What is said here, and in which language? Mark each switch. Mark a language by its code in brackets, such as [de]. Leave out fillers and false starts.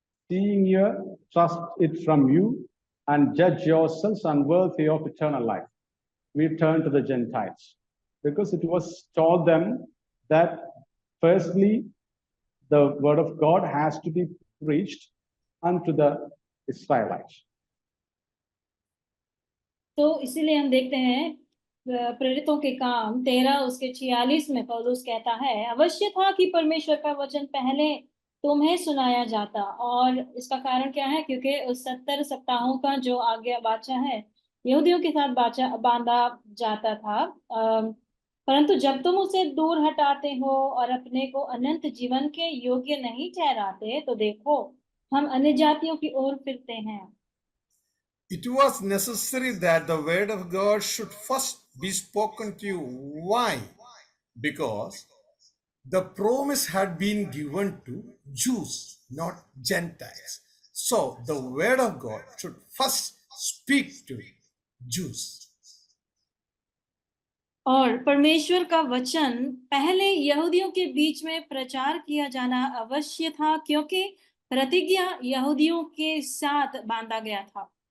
[en] Seeing you trust it from you and judge yourselves unworthy of eternal life, we turn to the Gentiles. Because it was told them that firstly, the word of God has to be preached unto the Israelites. [hi] तो इसीलिए हम देखते हैं प्रेरितों के काम 13 उसके 46 में पौलुस कहता है, अवश्य था कि परमेश्वर का वचन पहले तुम्हें सुनाया जाता. और इसका कारण क्या है? क्योंकि उस 70 सप्ताहों का जो आज्ञा वाचा है यहूदियों के साथ बांधा जाता था. परंतु जब तुम उसे दूर हटाते हो और अपने को अनंत जीवन के योग्य नहीं ठहराते तो देखो हम अन्य जातियों की ओर फिरते हैं. [en] It was necessary that the word of God should first be spoken to you. Why? Because the promise had been given to Jews, not Gentiles. So the word of God should first speak to Jews. [hi] और परमेश्वर का वचन पहले यहूदियों के बीच में प्रचार किया जाना अवश्य था क्योंकि प्रतिज्ञा यहूदियों के साथ बांधा गया था.